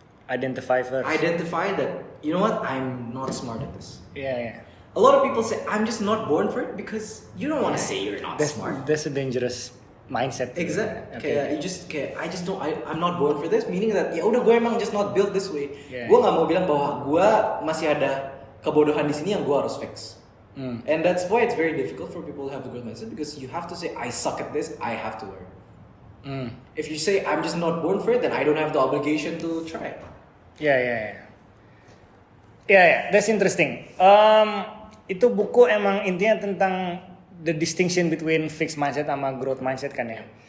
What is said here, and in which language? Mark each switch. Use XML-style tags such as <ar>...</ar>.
<en>Identify first. Identify that, you know what, I'm not smart at this. Yeah. A lot of people say, I'm just not born for it because you don't want to say you're not smart. That's a dangerous mindset. Exactly. Okay. I just don't, I'm not born for this, meaning that</en> <id>ya udah gue emang</id> <en>just not built this way. Yeah.</en> <id>Gue nggak mau bilang bahwa gue masih ada kebodohan di sini yang gue harus fix.</id> <en>And that's why it's very difficult for people to have the growth mindset, because you have to say, I suck at this, I have to learn. If you say, I'm just not born for it, then I don't have the obligation to try. Yeah, that's interesting.</en> <id>Itu buku emang intinya tentang</id> <en>the distinction between fixed mindset</en> <id>sama growth mindset kan ya.</id>